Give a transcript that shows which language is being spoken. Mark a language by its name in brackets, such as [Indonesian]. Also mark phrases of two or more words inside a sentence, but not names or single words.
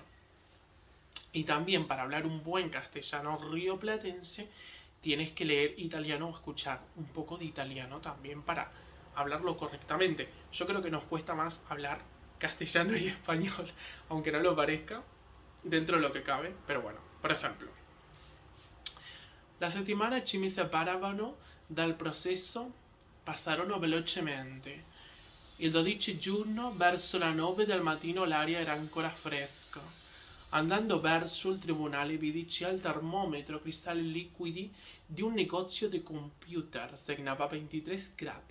[Spanish] Y también para hablar un buen castellano rioplatense tienes que leer italiano o escuchar un poco de italiano también para hablarlo correctamente. Yo creo que nos cuesta más hablar castellano y español, aunque no lo parezca, dentro de lo que cabe. Pero bueno, por ejemplo, [Italian] la settimana ci mi separavano dal processo passarono velocemente. Il 12 giugno, verso le 9 del mattino, l'aria era ancora fresca. Andando verso il tribunale vidi al termometro cristalli liquidi di un negozio di computer, segnava 23 gradi.